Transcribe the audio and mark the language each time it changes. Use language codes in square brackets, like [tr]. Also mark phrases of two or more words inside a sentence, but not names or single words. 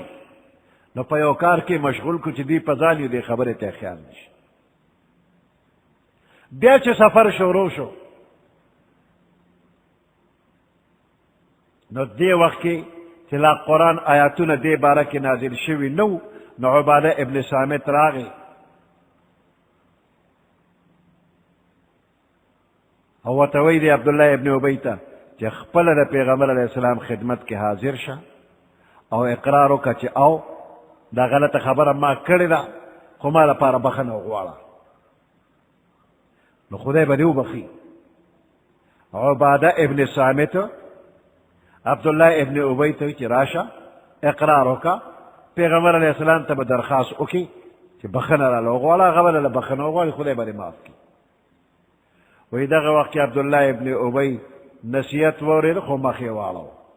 [ps] نو په یو کار کې مشغول کو چې دی په ځان یې دې خبرې ته خیال نشي. بیا چې سفر شروع شو نو دې وخت کې چې لا قرآن آیاتونه دې باره کې نازل شوي نو نو عباده ابن صامت راغی او ورته وایي دی عبدالله ابن ابی ته چې خپله د پیغمبر [ar] علیه السلام [ps] خدمت کې حاضر شه او اقرار وکړه چې او دا غلطه خبره ما کړې ده، خو ما لپاره بخنه وغواړه. نو خدای به دې وبخي. عباده ابن صامت عبدالله ابن ابی ته چې راشه اقرار وکړه، پیغمبر [ar] علیه السلام [ps] ته به درخواست وکړي چې بخنه راله وغواړه، هغه به له بخنه وغواړي، خدای به دې معاف کړي. وایي دغه وخت کې عبدالله ابن ابی نصیحت واورېده خو مخ یې واړو.